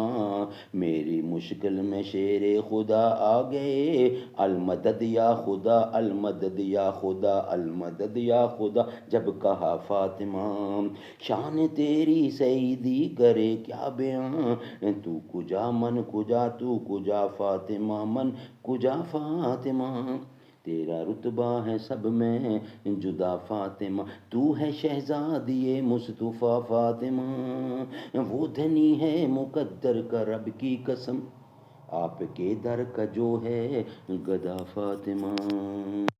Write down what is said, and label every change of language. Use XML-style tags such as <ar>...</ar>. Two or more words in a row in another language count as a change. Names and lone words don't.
<ur>میری مشکل میں شیر خدا آ گئے المدد یا خدا المدد یا خدا المدد یا خدا جب کہا فاطمہ. شان تیری سیدی کرے کیا بیاں،</ur> <fa>تو کجا من کجا تو کجا فاطمہ من کجا فاطمہ.</fa> <ur>تیرا رتبہ ہے سب میں جدا فاطمہ، تو ہے شہزادی مصطفیٰ فاطمہ. وہ دھنی ہے مقدر کا رب کی قسم، آپ کے در کا جو ہے گدا فاطمہ.</ur>